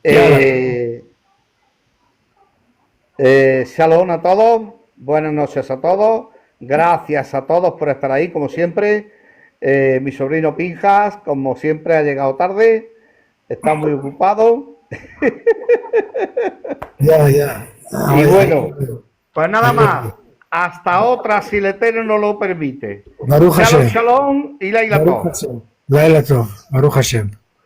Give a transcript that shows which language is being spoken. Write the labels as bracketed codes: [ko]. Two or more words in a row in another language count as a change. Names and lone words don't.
[es] Shalom a todos, buenas noches a todos, gracias a todos por estar ahí, como siempre. Mi sobrino Pinjas, como siempre, ha llegado tarde, está muy ocupado. Ya. Y bueno, pues nada más, hasta otra si el Eterno no lo permite. Baruch Shalom, Hashem. shalom y Laila Baruch Tov. [he] השם. לילה טוב. ברוך השם.